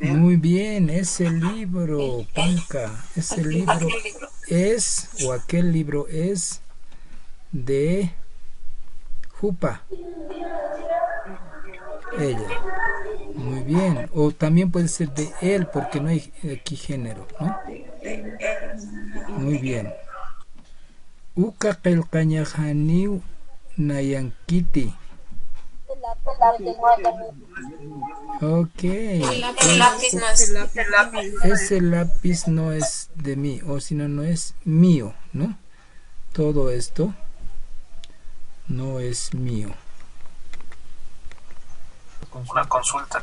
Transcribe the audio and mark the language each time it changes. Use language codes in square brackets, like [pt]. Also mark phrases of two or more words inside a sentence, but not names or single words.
[es] Muy bien, ese libro, Panka, ese libro es, o aquel libro es de Jupa. Ella. Muy bien. O también puede ser de él, porque no hay aquí género, ¿no? Muy bien. [ay] Uka qilqañajaniw nayankiti. [es] Ok. Ese lápiz no es de mí, o si no, no es mío, ¿no? Todo esto no es mío. Una consulta.